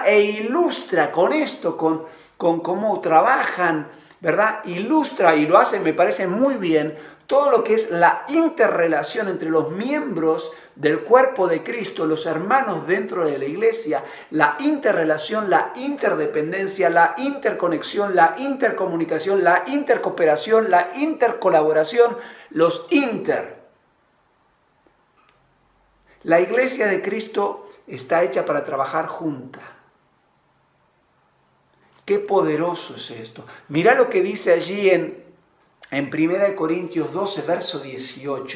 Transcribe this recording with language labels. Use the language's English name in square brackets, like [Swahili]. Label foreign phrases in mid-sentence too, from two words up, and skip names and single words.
[Spanish] E ilustra con esto, con cómo trabajan, ¿verdad? Ilustra, y lo hace, me parece muy bien, todo lo que es la interrelación entre los miembros del cuerpo de Cristo, los hermanos dentro de la iglesia, la interrelación, la interdependencia, la interconexión, la intercomunicación, la intercooperación, la intercolaboración, los inter. La iglesia de Cristo está hecha para trabajar junta. Qué poderoso es esto. Mira lo que dice allí en 1 Corintios 12, verso 18.